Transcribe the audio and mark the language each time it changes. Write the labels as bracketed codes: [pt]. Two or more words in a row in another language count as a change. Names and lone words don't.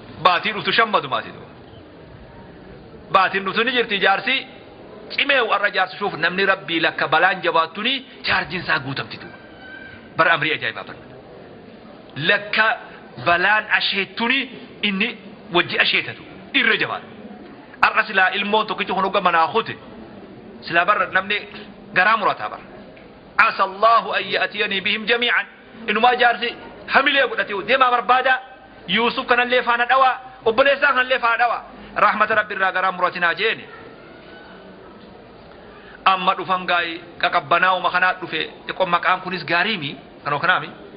[om] Baatii dhuftu shammadu maatii duuba. Baatiin dhuftu ni jirti, jaarsi cimee warra jaarsi shuuf namni Rabbii lakka balaan jabaattuni, chaarjiin isaa guutamti duuba. Bara amrii ajaa'ibaa bara. Lakka balaan asheettuni inni wajji asheetatu irra jabaata. Arra silaa ilmoon tokkichi kun hogga manaa kute. Silaa bara namni garaa murataa bara. [ar] عسى الله أن يأتيني بهم جميعا. [om] Inumaa jaarsi hamilee godhate deemaa barbaada. Yuusuf kanallee faana dhawa, obboleessaa kanallee faana dhawa. Rahmata Rabbi irraa garaa muratinaa jeeni. Amma dhufan gaa'ii qaqabbanaa'uma kanaa dhufe, xiqqoo maqaan kunis gaariimi, kanoo kanaami.